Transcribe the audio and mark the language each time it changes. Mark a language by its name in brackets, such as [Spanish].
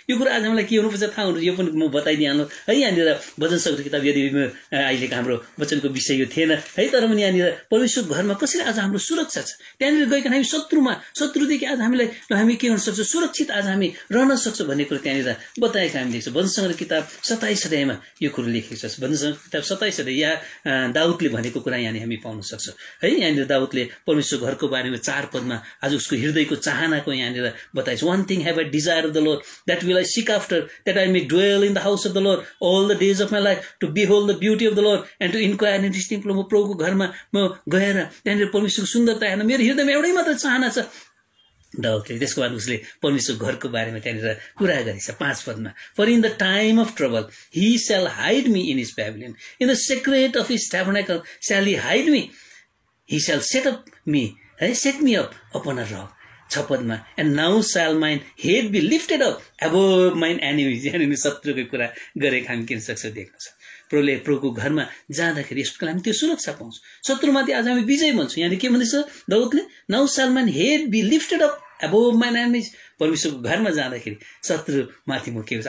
[Nepali] यो कुरा आज हामीलाई के हुनुपर्छ थाहा हुनु, यो पनि म बताइदिइहाल्नु है। यहाँनिर वचन शक्ति किताब, यदि अहिलेको हाम्रो वचनको विषय यो थिएन है, तर पनि यहाँनिर परमेश्वर घरमा कसरी आज हाम्रो सुरक्षा छ। त्यहाँनिर गइकन हामी शत्रुदेखि आज हामी के हुन सक्छ? सुरक्षित आज हामी रहन सक्छौँ भन्ने कुरो त्यहाँनिर बताएको हामी देख्छौँ। वचन शक्ति किताब 27 अध्यायमा यो कुरो लेखेको छ। वचन शक्ति किताब 27 अध्याय यहाँ दाउदले भनेको कुरा यहाँनिर हामी पाउन सक्छौँ है। यहाँनिर दाउदले परमेश्वर घरको बारेमा 4 पदमा आज उसको हृदयको चाहनाको यहाँनिर बताइन्छ। [English] one thing have I desired of the Lord, that will I seek after, that I may dwell in the house of the Lord all the days of my life, to behold the beauty of the Lord and to inquire in his temple। [Nepali] म प्रभुको घरमा म गएर त्यहाँनिर परमेश्वरको सुन्दरता हेर्न मेरो हृदयमा एउटै मात्र चाहना छ। दाउदले त्यसको बाद उसले परमेश्वर घरको बारेमा त्यहाँनिर कुरा गरेछ 5 पदमा। [English] For in the time of trouble he shall hide me in his pavilion, in the secret of his tabernacle shall he hide me, he shall set me up upon a rock। [Nepali] 6 पदमा [English] and now shall mine head be lifted up above mine enemies। [Nepali] यहाँनिर शत्रुको कुरा गरेको हामी किन सक्छौँ देख्न सक्छौँ। प्रभुको घरमा जाँदाखेरि यसको हामी त्यो सुरक्षा पाउँछ। शत्रुमाथि आज हामी विजय भन्छौँ। यहाँनिर के भन्दैछ दाउदले? [English] now shall mine head be lifted up above mine enemies। [Nepali] परमेश्वरको घरमा जाँदाखेरि शत्रुमाथि म के हुन्छ?